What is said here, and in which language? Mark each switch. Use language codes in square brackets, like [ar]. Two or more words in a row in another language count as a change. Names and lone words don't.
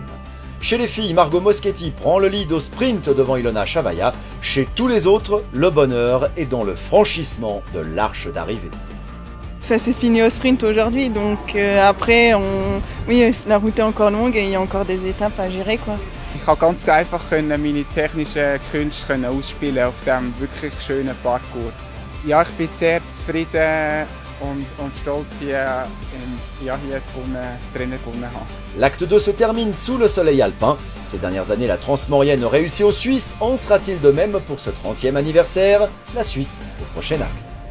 [fr] Chez les filles, Margot Moschetti prend le lead au sprint devant Ilona Chavaya. Chez tous les autres, le bonheur est dans le franchissement de l'arche d'arrivée. Ça s'est fini au sprint aujourd'hui, donc après, oui, la route est encore longue et il y a encore des étapes à gérer, quoi. [de] Ich konnte ganz einfach meine technischen Künste ausspielen auf diesem wirklich schönen Parcours. Ja, ich bin sehr zufrieden und stolz hier zu Rennen gewonnen haben. [fr] L'acte 2 se termine sous le soleil alpin. Ces dernières années, la Transmaurienne réussit aux Suisses. En sera-t-il de même pour ce 30e anniversaire? La suite au prochain acte.